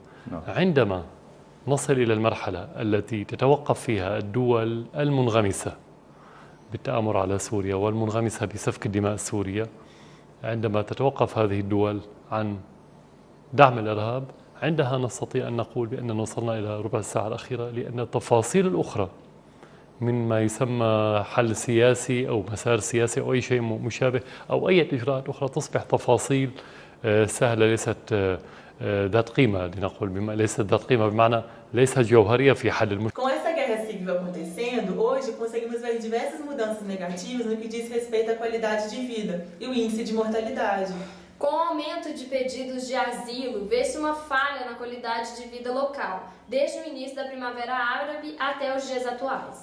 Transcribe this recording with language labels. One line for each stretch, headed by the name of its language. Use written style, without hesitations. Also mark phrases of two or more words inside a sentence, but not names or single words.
Arabic: عندما نصل إلى المرحلة التي تتوقف فيها الدول المنغمسة بالتآمر على سوريا والمنغمسة بسفك الدماء السورية، عندما تتوقف هذه الدول عن دعم الإرهاب، عندها نستطيع أن نقول بأننا وصلنا إلى ربع الساعة الأخيرة، لأن التفاصيل الأخرى من ما يسمى حل سياسي أو مسار سياسي أو أي شيء مشابه أو أي إجراءات أخرى تصبح تفاصيل سهلة، ليست ذات قيمة، لنقول ليست ذات قيمة بمعنى ليست جوهرية في حل المشكلة.
Portuguese: Com essa guerra civil acontecendo, hoje conseguimos ver diversas mudanças negativas no que diz respeito à qualidade de vida e o índice de mortalidade. Com o aumento de pedidos de asilo, vê-se uma falha na qualidade de vida local, desde o início da Primavera Árabe até os dias atuais.